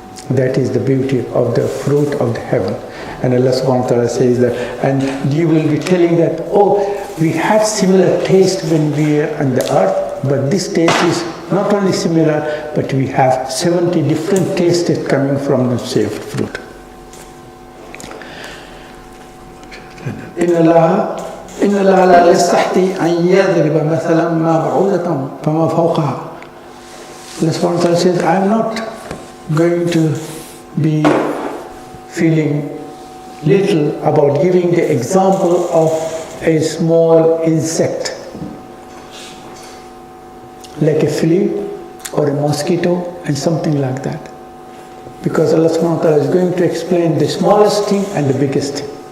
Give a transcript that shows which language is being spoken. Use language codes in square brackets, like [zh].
[en] That is the beauty of the fruit of the heaven. And Allah subhanahu wa ta'ala says that, and you will be telling that, oh, we had similar taste when we were on the earth, but this taste is not only similar, but we have 70 different tastes coming from the saved fruit. [ar] إن الله لا يستحي أن يضرب مثلا ما بعوضة فما فوقها. [en] Allah subhanahu wa ta'ala says, I am not going to be feeling little about giving the example of a small insect like a flea or a mosquito and something like that, because Allah subhanahu wa ta'ala is going to explain the smallest thing and the biggest thing.